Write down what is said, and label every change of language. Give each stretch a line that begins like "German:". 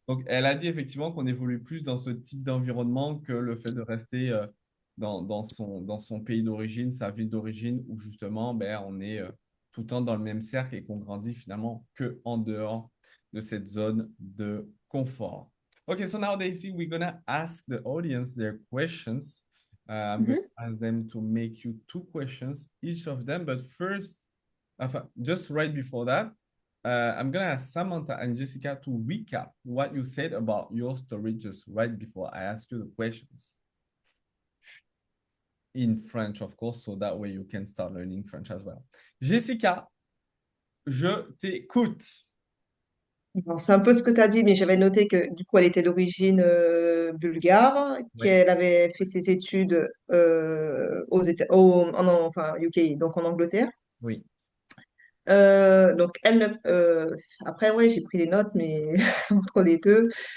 French: Donc, elle a dit effectivement qu'on évolue plus dans ce type d'environnement que le fait de rester dans son pays d'origine, sa ville d'origine, où justement, ben, on est tout le temps dans le même cercle et qu'on grandit finalement que en dehors de cette zone de confort.
English: Okay, so now, Daisy, we're gonna ask the audience their questions. I'm going to ask them to make you two questions, each of them. But first, just right before that, I'm going to ask Samantha and Jessica to recap what you said about your story just right before I ask you the questions. In French, of course, so that way you can start learning French as well.
French: Jessica, je t'écoute. C'est un peu ce que tu as dit, mais j'avais noté que du coup, elle était d'origine bulgare, Oui. qu'elle avait fait ses études enfin, UK, donc en Angleterre. Oui. Donc, après, ouais, j'ai pris des notes, mais entre les deux.